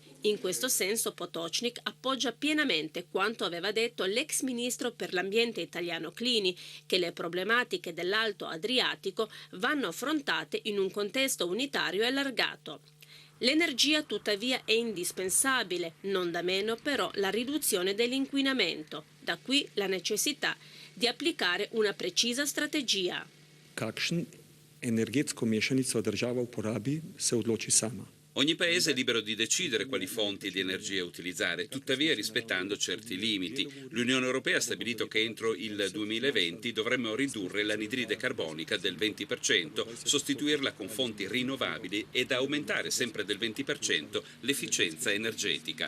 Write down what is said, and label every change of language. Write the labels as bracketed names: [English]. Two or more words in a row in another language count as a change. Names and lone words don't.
[Italian] In questo senso Potocnik appoggia pienamente quanto aveva detto l'ex ministro per l'ambiente italiano Clini, che le problematiche dell'Alto Adriatico vanno affrontate in un contesto unitario e allargato. L'energia tuttavia è indispensabile, non da meno però la riduzione dell'inquinamento. Da qui la necessità di applicare una precisa strategia. [Slovenian] Kakšen energetsko mešanico država uporabi, se odloči sama. [Italian] Ogni paese è libero di decidere quali fonti di energia utilizzare, tuttavia rispettando certi limiti. L'Unione Europea ha stabilito che entro il 2020 dovremmo ridurre l'anidride carbonica del 20%, sostituirla con fonti rinnovabili ed aumentare sempre del 20% l'efficienza energetica.